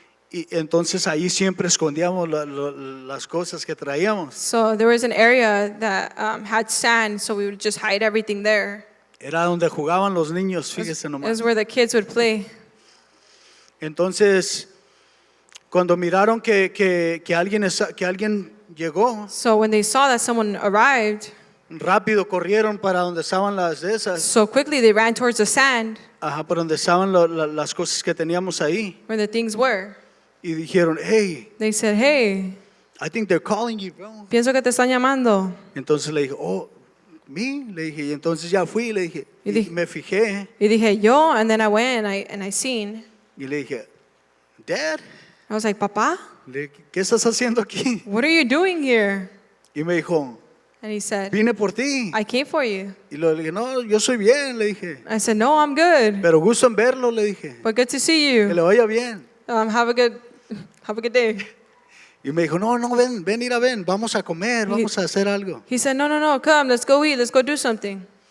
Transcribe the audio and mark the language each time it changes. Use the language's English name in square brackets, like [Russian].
[Spanish] Y entonces ahí siempre escondíamos las cosas que traíamos. [English] So there was an area that had sand, so we would just hide everything there. [Spanish] Era donde jugaban los niños, fíjese [English] It [Spanish] nomás. [English] was where the kids would play. [Spanish] Entonces, cuando miraron que alguien llegó, [English] So when they saw that someone arrived, [Spanish] rápido corrieron para donde estaban las de esas, [English] so quickly they ran towards the sand [Spanish] para donde estaban las cosas que teníamos ahí. [English] where the things were. [Spanish] Y dijeron, hey, [English] They said, hey, I think they're calling you, bro. [Spanish] pienso que te están llamando. Entonces le dije, oh, ¿me? Le dije, y entonces ya fui, le dije, Y y dije- me fijé, Y dije, yo, [English] and then I went and I seen. [Spanish] y le dije, Dad, [English] I was like, Papá, [Spanish] le dije, ¿qué estás haciendo aquí? [English] what are you doing here? [Spanish] Y me dijo, [English] And he said, [Spanish] vine por ti. [English] I came for you. [Spanish] Y le dije, no, yo soy bien, le dije, [English] I said, no, I'm good, [Spanish] pero gusto en verlo, le dije, [English] but good to see [Spanish] que le [English] you. [Spanish] vaya bien. [English] Have a good day. [Spanish] Y me dijo, no, ven, ven, vamos a comer, vamos a hacer algo. [English] He said, no, come, let's go eat, let's go do something.